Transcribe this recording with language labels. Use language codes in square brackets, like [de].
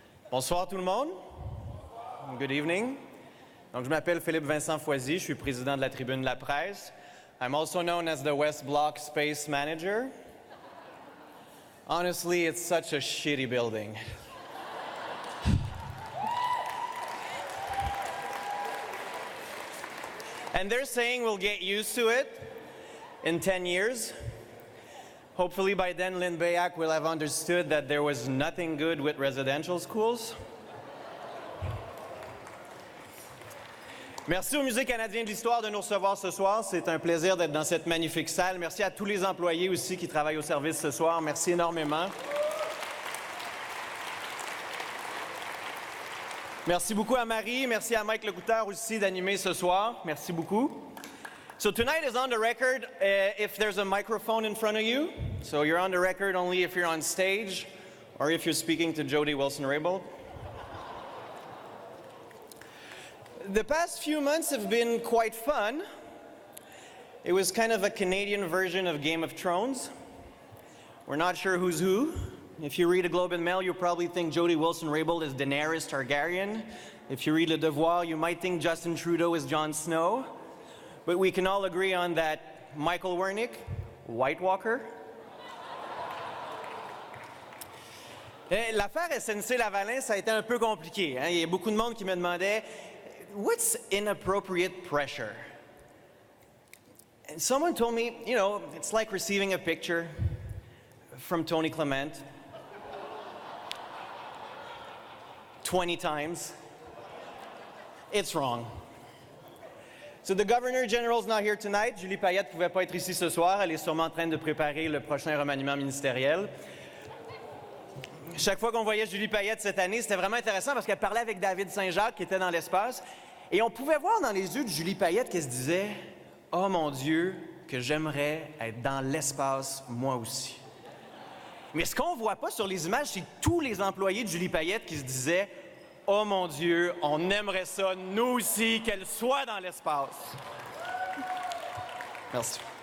[fr] Bonsoir tout le monde. [en] Good evening. [fr] Donc, je m'appelle Philippe-Vincent Foisy, je suis président de la Tribune de la presse. [en] I'm also known as the West Block Space Manager. Honestly, it's such a shitty building. And they're saying we'll get used to it in 10 years. Hopefully by then, Lynn Bayak will have understood that there was nothing good with residential schools. [fr] Merci au Musée canadien de l'histoire de nous recevoir ce soir. C'est un plaisir d'être dans cette magnifique salle. Merci à tous les employés aussi qui travaillent au service ce soir. Merci énormément. Merci beaucoup à Marie. Merci à Mike Lecouteur aussi d'animer ce soir. Merci beaucoup. [en] So tonight is on the record if there's a microphone in front of you. So you're on the record only if you're on stage or if you're speaking to Jody Wilson-Raybould. The past few months have been quite fun. It was kind of a Canadian version of Game of Thrones. We're not sure who's who. If you read a Globe and Mail, you'll probably think Jody Wilson-Raybould is Daenerys Targaryen. If you read Le Devoir, you might think Justin Trudeau is Jon Snow. But we can all agree on that Michael Wernick, White Walker. [fr] L'affaire SNC-Lavalin, ça a été un peu compliqué. Hein? Il y a beaucoup de monde qui me demandait [en] what's inappropriate pressure? And someone told me, you know, it's like receiving a picture from Tony Clement 20 times. It's wrong. So the Governor General's not here tonight. [fr] Julie Payette ne pouvait pas être ici ce soir. Elle est sûrement en train de préparer le prochain remaniement ministériel. Chaque fois qu'on voyait Julie Payette cette année, c'était vraiment intéressant parce qu'elle parlait avec David Saint-Jacques qui était dans l'espace. Et on pouvait voir dans les yeux de Julie Payette qu'elle se disait « Oh mon Dieu, que j'aimerais être dans l'espace moi aussi. » Mais ce qu'on ne voit pas sur les images, c'est tous les employés de Julie Payette qui se disaient « Oh mon Dieu, on aimerait ça, nous aussi, qu'elle soit dans l'espace. » Merci.